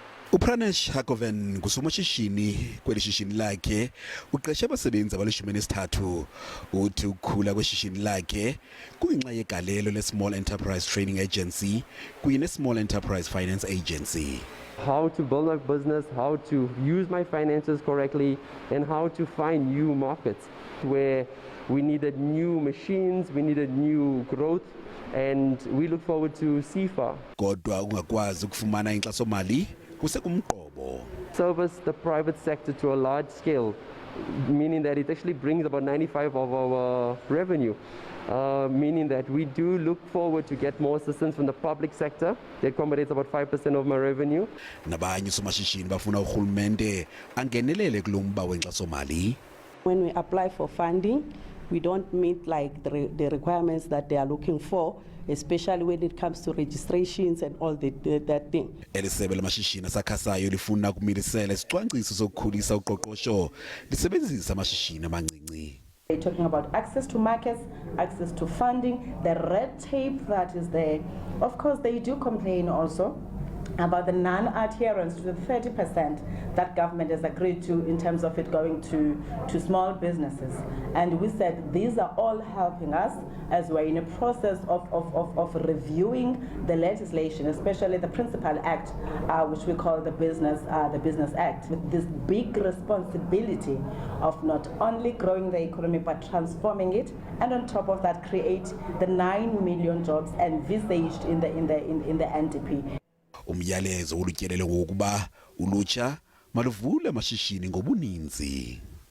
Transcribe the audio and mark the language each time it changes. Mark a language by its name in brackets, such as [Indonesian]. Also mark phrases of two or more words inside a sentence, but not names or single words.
[Xhosa] Upranesh Hakoven ngusomashishini kweli shishini lakhe uqeshe abasebenzi abalishumi-nesithathu uthi ukukhula kweshishini lakhe kungenxa yegalelo le-Small Enterprise Training Agency kunye ne-Small Enterprise Finance Agency. [English] How to build my business, how to use my finances correctly, and how to find new markets where we needed new machines, we needed new growth, and we look forward to CFA. [Xhosa] Kodwa ungakwazi ukufumana inkxaso-mali kusekumqobo. [English] Service the private sector to a large scale, meaning that it actually brings about 95% of our revenue. Meaning that we do look forward to get more assistance from the public sector. That accommodates about 5% of my revenue. [Xhosa] Nabanye osomashishini bafuna urhulumente angenelele kulo mba wenkxaso-mali. [English] When we apply for funding, we don't meet like the requirements that they are looking for, especially when it comes to registrations and all that thing. [Xhosa] Elisebe lamashishini asakhasayo lifuna kumilisela isicwangciso sokukhulisa uqoqosho lisebenzisa amashishini amancinci. [English] They're talking about access to markets, access to funding, the red tape that is there. Of course, they do complain also about the non-adherence to the 30% that government has agreed to in terms of it going to small businesses. And we said these are all helping us as we're in a process of reviewing the legislation, especially the Principal Act, which we call the Business Act, with this big responsibility of not only growing the economy but transforming it, and on top of that create the 9 million jobs envisaged in the NDP. [Xhosa] Umyalezo olutyelela ngokuba ulutsha maluvule amashishini ngobuninzi.